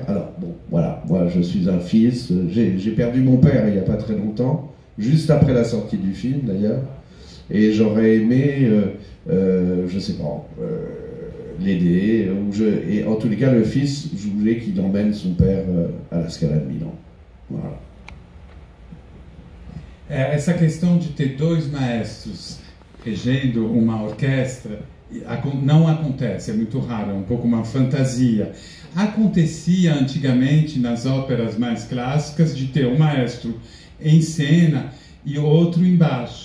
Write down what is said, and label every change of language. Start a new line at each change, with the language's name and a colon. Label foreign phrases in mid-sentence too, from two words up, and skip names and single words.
French: Alors bon, voilà, moi je suis un fils, j'ai perdu mon père il n'y a pas très longtemps, juste après la sortie du film d'ailleurs, et j'aurais aimé, je sais pas, l'aider, et en tous les cas le fils, je voulais qu'il emmène son père à la Scala de Milan. Voilà.
Portuguese: Essa questão de ter 2 maestros regendo uma orquestra não acontece, é muito raro, é um pouco uma fantasia. Acontecia antigamente nas óperas mais clássicas de ter um maestro em cena e outro embaixo.